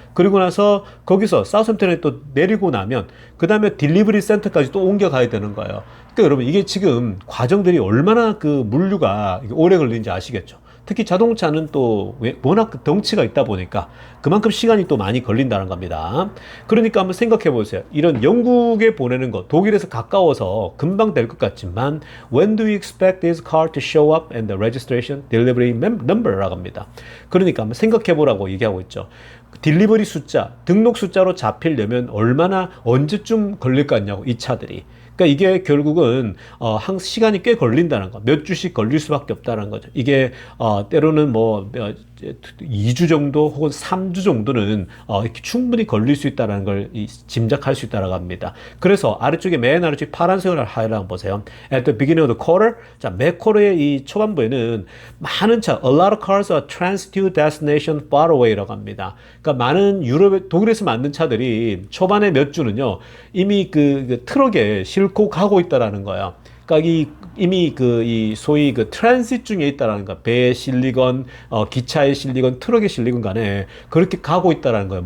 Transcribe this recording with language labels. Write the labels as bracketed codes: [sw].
[ko] 그리고 나서 거기서 사우스햄턴에 또 내리고 나면 그 다음에 딜리버리 센터까지 또 옮겨가야 되는 거예요. 그러니까 여러분, 이게 지금 과정들이 얼마나 그 물류가 오래 걸리는지 아시겠죠? 특히 자동차는 또 워낙 덩치가 있다 보니까 그만큼 시간이 또 많이 걸린다는 겁니다. 그러니까 한번 생각해 보세요. 이런 영국에 보내는 거, 독일에서 가까워서 금방 될 것 같지만 [en] When do you expect this car to show up and the registration delivery number라고 [ko] 합니다. 그러니까 한번 생각해 보라고 얘기하고 있죠. 딜리버리 숫자, 등록 숫자로 잡히려면 얼마나 언제쯤 걸릴 것 같냐고, 이 차들이. 그러니까 이게 결국은 한 시간이 꽤 걸린다는 거, 몇 주씩 걸릴 수밖에 없다는 거죠. 이게 때로는 뭐 2주 정도 혹은 3주 정도는 이렇게 충분히 걸릴 수 있다는 걸 짐작할 수 있다고 합니다. 그래서 아래쪽에 맨 아래쪽에 파란색을 하이라고 보세요. [en] At the beginning of the quarter, [ko] 자, 매 쿼터의 이 초반부에는 많은 차, [en] a lot of cars are transit to destination far away라고 [ko] 합니다. 그러니까 많은 독일에서 만든 차들이 초반에 몇 주는요, 이미 그 트럭에 싣고 가고 있다라는 거예요. 그러니까 이미 이 소위 그 트랜sit 중에 있다라는 거, 배에 실리건 기차에 실리건 트럭에 실리건 간에 그렇게 가고 있다라는 거예요.